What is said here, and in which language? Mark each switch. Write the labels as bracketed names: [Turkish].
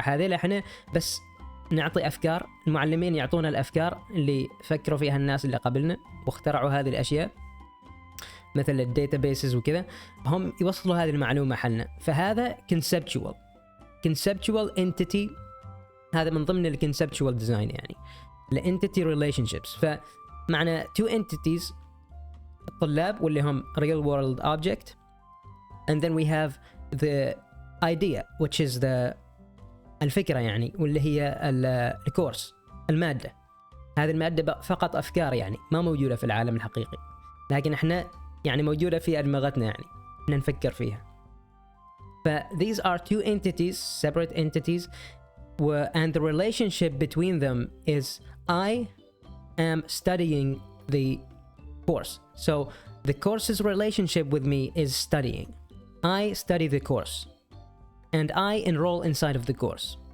[Arabic] هذه احنا بس نعطي افكار، المعلمين يعطونا الافكار اللي فكروا فيها الناس اللي قبلنا واخترعوا هذه الاشياء مثل الداتابيسز وكذا، هم يوصلوا هذه المعلومه حلنا. فهذا [English] conceptual entity، [Arabic] هذا من ضمن الconceptual design يعني الانتيتي relationships. فمعنى two entities، الطلاب واللي هم [English] real world object، and then we have the idea which is [Arabic] الفكرة يعني، واللي هي الكورس، المادة. هذه المادة فقط أفكار يعني ما موجودة في العالم الحقيقي، لكن احنا يعني موجودة في أدمغتنا، يعني احنا نفكر فيها. [English] these are two entities, separate entities, and the relationship between them is I am studying the course. So the course's relationship with me is studying. I study the course and I enroll inside of the course.